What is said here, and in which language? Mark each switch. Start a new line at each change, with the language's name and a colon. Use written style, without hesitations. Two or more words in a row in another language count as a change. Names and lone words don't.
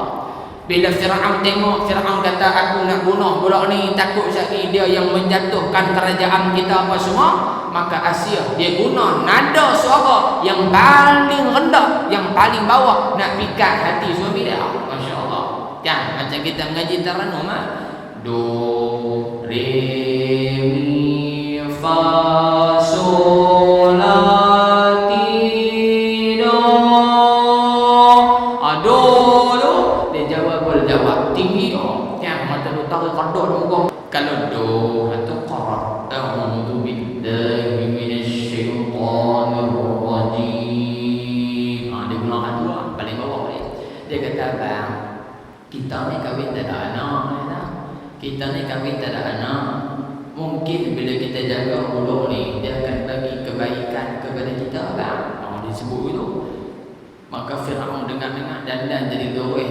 Malay: Bila Fir'aun tengok, Fir'aun kata, aku nak bunuh budak ni, takut sekali dia yang menjatuhkan kerajaan kita apa semua. Maka Asiyah dia guna nada suara yang paling rendah, yang paling bawah, nak pikat hati suami dia.
Arabic: ما شاء الله.
Malay: Kan macam kita mengaji taranum, do re mi fa sol la ti do. Jawab tinggi yang mata lu tahu kandor muka. Kalau do atau qarat,
Arabic: أعوذ بالله من الشيطان الرجيم.
Malay: Dia gunakan dua paling bawah ni. Dia kata, bang, kita ni kahwin tak ada anak. Kita ni kahwin tak ada anak. Mungkin bila kita jaga budak ni, dia akan bagi kebaikan kepada kita, bang. Dia sebut itu. Maka Fir'aun dengar-dengar dan jadi ceroy.